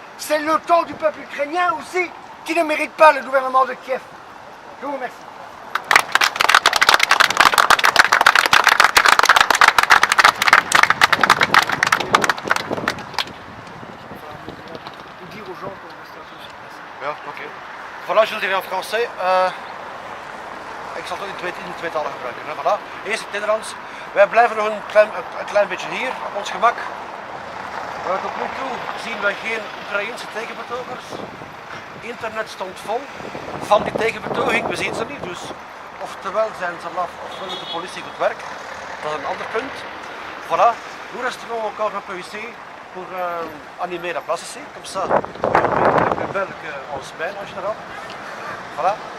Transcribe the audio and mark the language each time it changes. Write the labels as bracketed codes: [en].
[fr] C'est le camp du peuple ukrainien aussi, qui ne mérite pas le gouvernement de Kiev. Je vous remercie. Dire aux gens qu'on reste un peu. [nl] Ja, oké. Voilà, je wil het hier in français. Ik zal het in het tweetalig gebruiken. Hè. Voilà. Eerst het Nederlands. Wij blijven nog een klein beetje hier, op ons gemak. Tot nu toe zien we geen Oekraïense tegenbetogers. Internet stond vol van die tegenbetoging, we zien ze niet. Dus oftewel zijn ze laf, ofwel doet de politie goed werk. Dat is een ander punt. Voilà. [fr] Nous resterons encore un peu ici pour animer la place ici, comme ça, c'est plus belle qu'en semaine en général. Voilà.